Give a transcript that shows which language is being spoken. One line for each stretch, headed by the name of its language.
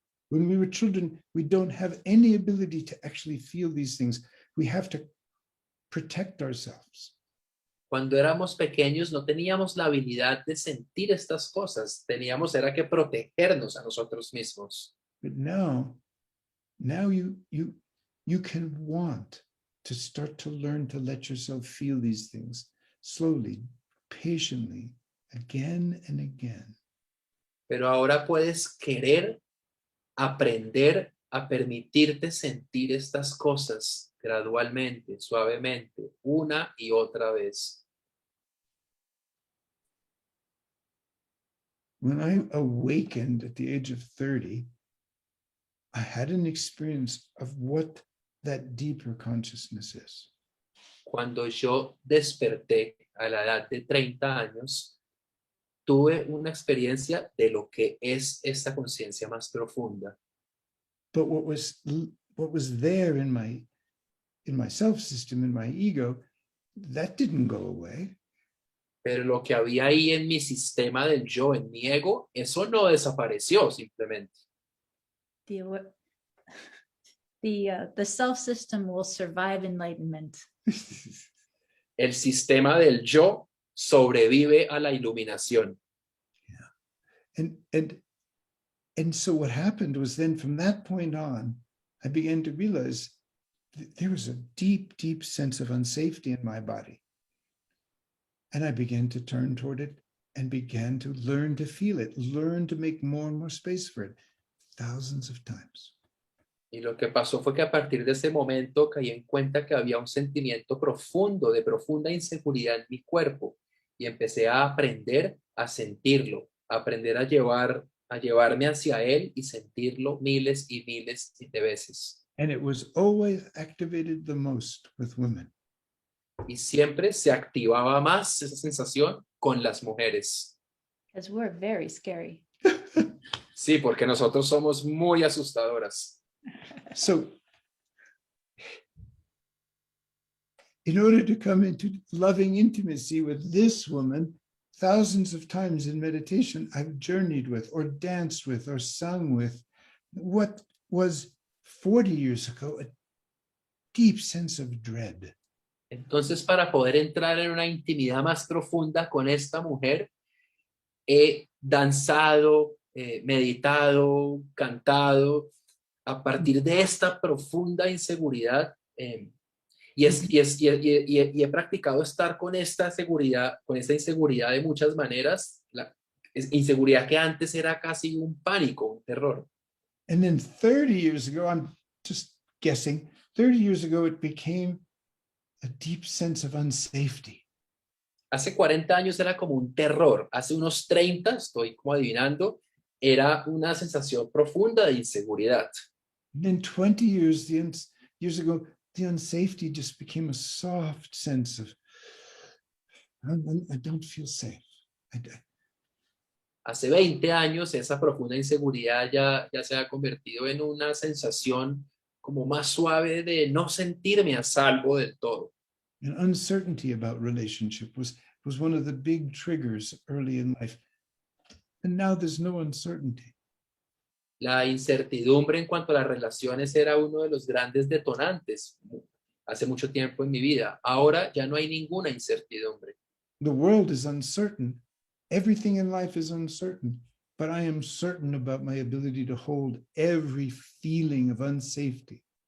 English: When we were children, we don't have any ability to actually feel these things. We have to protect ourselves.
Spanish: Cuando éramos pequeños no teníamos la habilidad de sentir estas cosas, era que protegernos a nosotros mismos.
English: But now you can want to start to learn to let yourself feel these things slowly, patiently, again and again.
Spanish: Pero ahora puedes querer aprender a permitirte sentir estas cosas gradualmente, suavemente, una y otra vez.
English: When I awakened at the age of 30, I had an experience of what that deeper consciousness is.
Spanish: Cuando yo desperté a la edad de 30 años, tuve una experiencia de lo que es esta conciencia más profunda.
English: But what was there in my self system, in my ego, that didn't go away.
Spanish: Pero lo que había ahí en mi sistema del yo, en mi ego, eso no desapareció simplemente.
English: The self system will survive enlightenment.
Spanish: El sistema del yo sobrevive a la iluminación.
English: And so what happened was then from that point on, I began to realize there was a deep, deep sense of unsafety in my body. And I began to turn toward it and began to learn to feel it, learn to make more and more space for it, thousands of times.
Spanish: Y lo que pasó fue que a partir de ese momento caí en cuenta que había un sentimiento profundo, de profunda inseguridad en mi cuerpo. Y empecé a aprender a sentirlo, a aprender a llevarme hacia él y sentirlo miles y miles de veces.
English: And it was always activated the most with women.
Spanish: Y siempre se activaba más esa sensación con las mujeres.
English: Because we're very scary.
Spanish: Sí, porque nosotros somos muy asustadoras.
English: So in order to come into loving intimacy with this woman, thousands of times in meditation, I've journeyed with or danced with or sung with what was 40 years ago a deep sense of dread.
Spanish: Entonces, para poder entrar en una intimidad más profunda con esta mujer, he danzado, meditado, cantado, a partir de esta profunda inseguridad, y he practicado estar con esta seguridad, con esta inseguridad de muchas maneras, Es inseguridad que antes era casi un pánico, un terror.
English: And then 30 years ago, I'm just guessing, 30 years ago, it became a deep sense of unsafety.
Spanish: Hace 40 años era como un terror. Hace unos 30, estoy como adivinando, era una sensación profunda de inseguridad.
English: And then 20 years ago, the unsafety just became a soft sense of, I don't feel safe.
Spanish: Hace 20 años esa profunda inseguridad ya se ha convertido en una sensación como más suave de no sentirme a salvo del todo.
English: And uncertainty about relationship was one of the big triggers early in life. And now there's no uncertainty.
Spanish: La incertidumbre en cuanto a las relaciones era uno de los grandes detonantes hace mucho tiempo en mi vida. Ahora ya no hay ninguna incertidumbre.
English: The world is uncertain. Everything in life is uncertain. But I am certain about my ability to hold every feeling of unsafety.